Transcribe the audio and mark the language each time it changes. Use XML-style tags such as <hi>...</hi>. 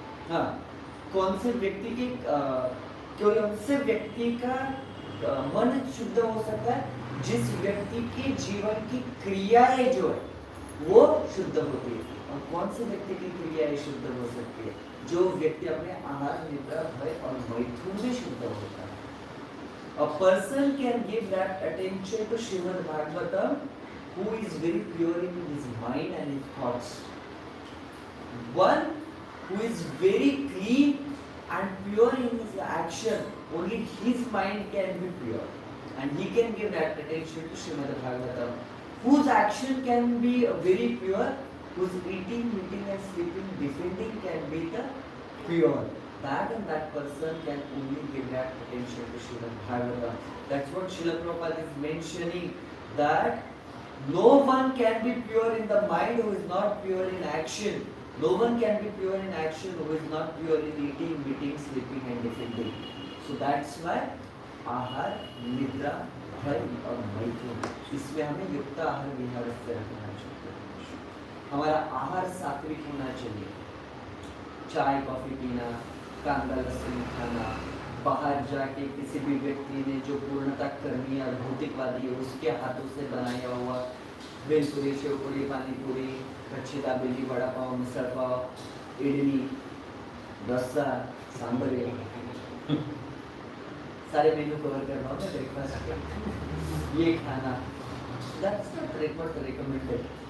<hi>हाँ, कौन से व्यक्ति के कौन से व्यक्ति का मन शुद्ध हो सकता है? जिस व्यक्ति के जीवन की क्रियाएं जो है वो शुद्ध होती है। और कौन से व्यक्ति की क्रियाएं शुद्ध हो सकती है? जो व्यक्ति अपने आहार, निद्रा, भय और मैथुन में शुद्ध होता है।</hi> <en>A person can give that attention to Srimad Bhagavatam who is very pure in his mind and his thoughts. One who is very clean and pure in his action, only his mind can be pure, and he can give that attention to Srimad Bhagavatam. Whose action can be very pure, whose eating, meeting and sleeping, defending can be the pure. That and that person can only give that attention to Srimad Bhagavatam. That's what Srila Prabhupada is mentioning, that no one can be pure in the mind who is not pure in action. No one can be pure in action who is not pure in eating, meeting, sleeping and defending. So that's why</en> <hi>आहार, निद्रा, भय और मैथुन, इसमें हमें युक्त आहार विहार से रखना चाहिए। हमारा आहार सात्विक होना चाहिए। चाय कॉफी पीना, कांदा लहसुन खाना, बाहर जाके किसी भी व्यक्ति ने जो पूर्णता करनी है और भौतिकवादी है उसके हाथों से बनाया हुआ भेलपुरी, शेवपुरी, पानीपुरी, कच्ची दाबेली, वड़ा पाव, मिसल पाव, इडली, डोसा, सांभर, सारे मेनू कवर कर रहा हूँ ब्रेकफास्ट, ये खाना,</hi> <en>That's not recommended.</en>